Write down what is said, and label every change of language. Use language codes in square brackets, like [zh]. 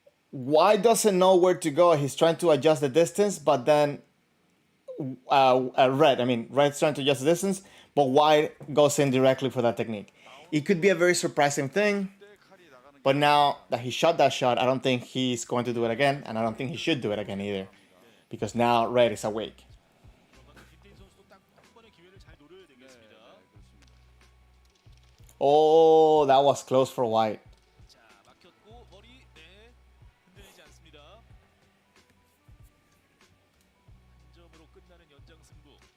[en] White doesn't know where to go. He's trying to adjust the distance, but then Red's trying to adjust the distance, but White goes in directly for that technique. It could be a very surprising thing, [ko] 때 칼이 나가는 [en] but now that he shot that shot, I don't think he's going to do it again, and I don't think he should do it again either, because now Red is awake. [ko] 그만큼 김태인 선수도 딱 한 번의 기회를 잘 노려야 되겠습니다. 그렇습니다. [en] Oh, that was close for White. [ko] 자, 막혔고 머리 흔들리지 않습니다. 한 점으로 끝나는 연장 승부.